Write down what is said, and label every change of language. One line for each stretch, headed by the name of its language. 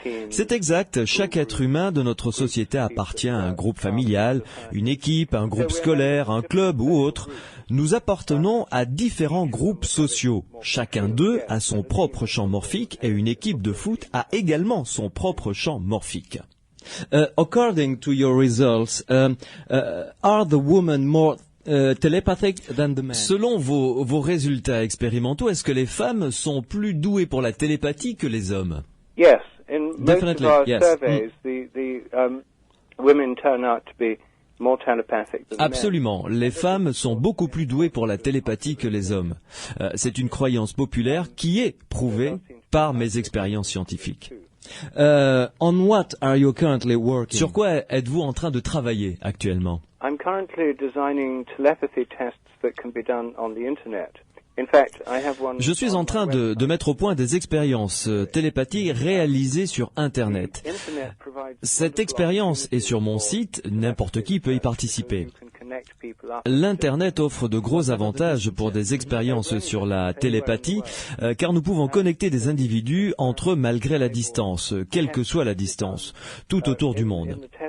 French: C'est exact. Chaque être humain de notre société appartient à un groupe familial, une équipe, un groupe scolaire, un club ou autre. Nous appartenons à différents groupes sociaux. Chacun d'eux a son propre champ morphique et une équipe de foot a également son propre champ morphique.
English: According to your results, are the women more telepathic than the men?
French: Selon vos résultats expérimentaux, est-ce que les femmes sont plus douées pour la télépathie que les hommes?
English: Yes, in most of our yes. surveys, the women turn out to be more telepathic than
French: Absolument. Les femmes sont beaucoup plus douées pour la télépathie que les hommes. C'est une croyance populaire qui est prouvée par mes expériences scientifiques.
English: On what are you currently working?
French: Sur quoi êtes-vous en train de travailler actuellement?
English: I'm currently designing telepathy tests that can be done on the internet. In fact, I have one.
French: Je suis en train de mettre au point des expériences télépathiques réalisées sur Internet. Cette expérience est sur mon site, n'importe qui peut y participer. L'Internet offre de gros avantages pour des expériences sur la télépathie, car nous pouvons connecter des individus entre eux malgré la distance, quelle que soit la distance, tout autour du monde.